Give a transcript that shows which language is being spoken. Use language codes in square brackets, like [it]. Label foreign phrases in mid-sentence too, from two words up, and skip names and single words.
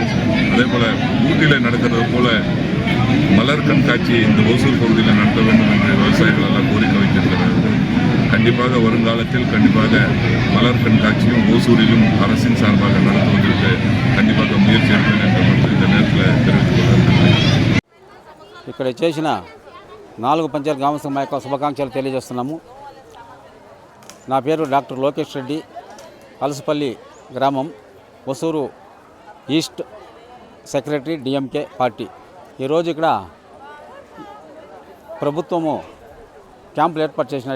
[ta] அதே போல் ஊட்டியில் நடக்கிறது போல மலர் கண்காட்சி இந்த ஓசூர் பகுதியில் நடத்த வேண்டும் என்று விவசாயிகள் எல்லாம் கோரிக்கை வைத்திருக்கிறார்கள். கண்டிப்பாக வருங்காலத்தில் கண்டிப்பாக மலர் கண்காட்சியும் ஓசூரிலும் அரசின் சார்பாக நடத்துவதற்கு கண்டிப்பாக முயற்சி எடுப்பேன் என்று மட்டும் இந்த நேரத்தில் தெரிவித்துக் கொள்கிறேன். [te] ఇక్కడ చేసిన 4 పంచాయతీ గ్రామ సభ యొక్క శుభాకాంక్షలు తెలియజేస్తున్నాము. నా పేరు డాక్టర్ లోకేష్ రెడ్డి, అలసపల్లి గ్రామం, ఒసూరు [en] East Secretary, [te] డిఎంకే పార్టీ. ఈరోజు ఇక్కడ ప్రభుత్వము క్యాంపులు ఏర్పాటు చేసినారు.